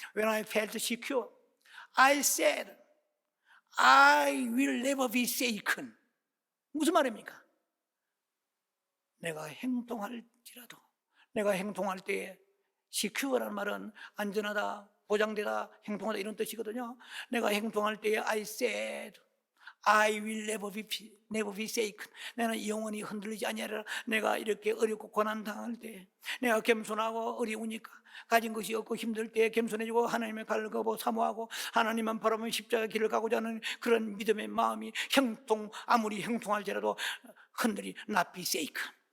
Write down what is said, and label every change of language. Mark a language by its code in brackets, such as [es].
[en] When I felt secure, I said, I will never be shaken. [ko] 무슨 말입니까? 내가 행동할지라도, 내가 행동할 때에 secure라는 말은 안전하다, 보장되다, 행동하다 이런 뜻이거든요. 내가 행동할 때에 [en] I said, I will never be shaken. [ko] 나는 영원히 흔들리지 아니하리라. 내가 이렇게 어렵고 고난 당할 때, 내가 겸손하고 어려우니까 가진 것이 없고 힘들 때 겸손해지고 하나님의 갈급하고 사모하고 하나님만 바라보며 십자가 길을 가고자 하는 그런 믿음의 마음이 아무리 형통할지라도 흔들리 [en] not be shaken.